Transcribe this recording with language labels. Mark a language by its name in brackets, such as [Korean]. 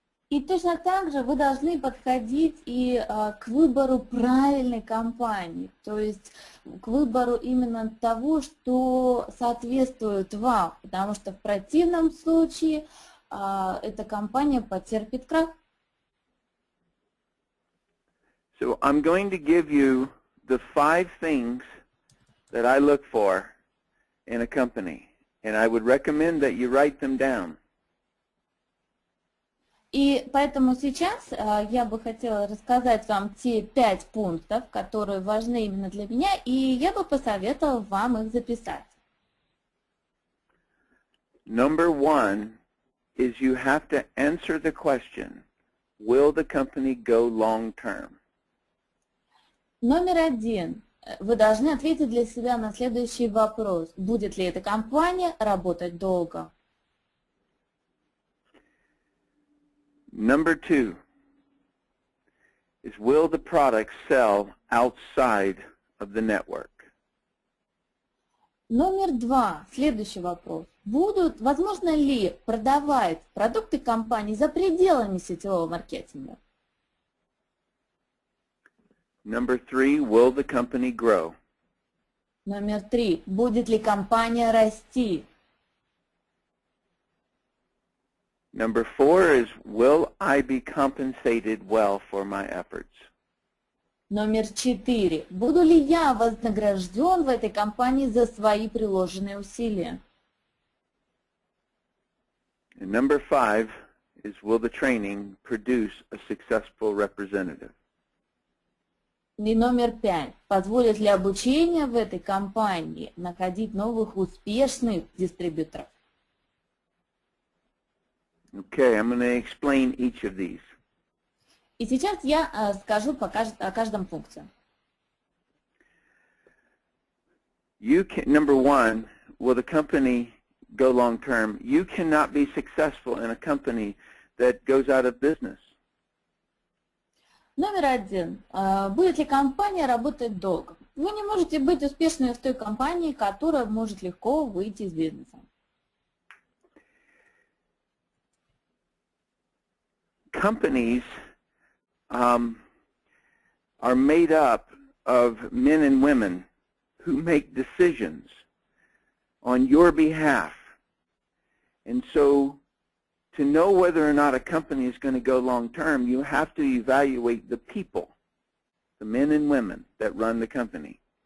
[Russian] И точно так же вы должны подходить и к выбору правильной компании, то есть к выбору именно того, что соответствует вам, потому что в противном случае эта компания потерпит крах. [English] So I'm going to give you the 5 things that I look for in a company, and I would recommend that you write them down. [Russian] И поэтому сейчас я бы хотела рассказать вам те 5 пунктов, которые важны именно для меня, и я бы посоветовала вам их записать. [English] Number 1 is you have to answer the question, will the company go long term? [Russian] Номер 1. Вы должны ответить для себя на следующий вопрос. Будет ли эта компания работать долго? [English] Number 2 is will the product sell outside of the network? [Russian] Номер 2. Следующий вопрос. Возможно ли продавать продукты компании за пределами сетевого маркетинга? [English] Number 3, will the company grow? [Russian] Номер 3. Будет ли компания расти? [English] Number 4 is, will I be compensated well for my efforts? [Russian] Номер 4. Буду ли я вознагражден в этой компании за свои приложенные усилия? [English] And number 5 is, will the training produce a successful representative? [Russian] И номер 5. Позволит ли обучение в этой компании находить новых успешных дистрибьюторов? [English] Okay, I'm going to explain each of these. [Russian] И сейчас я скажу о каждом пункте. [English] Number one, will the company go long term? You cannot be successful in a company that goes out of business. [Russian] Номер один. Будет ли компания работать долго? Вы не можете быть успешными в той компании, которая может легко выйти из бизнеса. [English] Companies are made up of men and women who make decisions on your behalf. And so to know whether or not a company is going to go long term, you have to evaluate the people, the men and women that run the company.